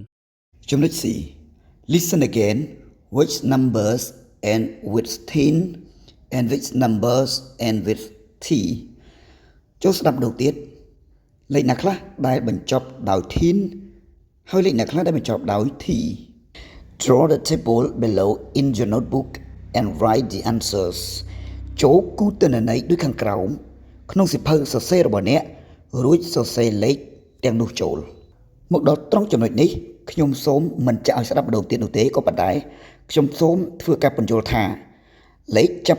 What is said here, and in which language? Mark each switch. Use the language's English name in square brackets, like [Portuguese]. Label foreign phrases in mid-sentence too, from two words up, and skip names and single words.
[Khmer] ចំណុច C [English] Listen again which numbers end with 10 and which numbers end with T [Khmer] ចូលស្ដាប់ម្ដងទៀតលេខណាខ្លះដែលបញ្ចប់ដោយ 10 ហើយលេខណាខ្លះដែលបញ្ចប់ដោយ T Draw [English] the table below in your notebook and write the answers [Khmer] ចូលគូសទិន្នន័យដូចខាងក្រោមក្នុងសៀវភៅសរសេររបស់អ្នក រួចសរសេរលេខទាំងនោះចូលមកដល់ត្រង់ចំណុចនេះខ្ញុំសូមមិនចាក់ឲ្យស្ដាប់ម្ដង ទៀតនោះទេក៏ប៉ុន្តែខ្ញុំសូមធ្វើការបញ្យល់ថាលេខចាប់